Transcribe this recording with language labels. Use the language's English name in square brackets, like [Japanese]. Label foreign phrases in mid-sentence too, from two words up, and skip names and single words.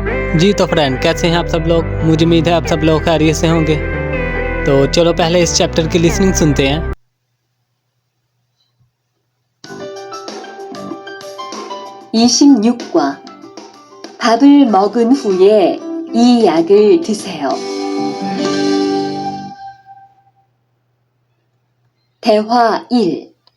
[Hindi] जी तो फ्रेंड, कैसे हैं आप सब लोग। मुझे उम्मीद है आप सब लोग खैरियत से होंगे। तो चलो पहले इस चैप्टर की लिसनिंग सुनते हैं। [Korean] (26과) 밥을 먹은 후에 이 약을 드세요. 대화 1.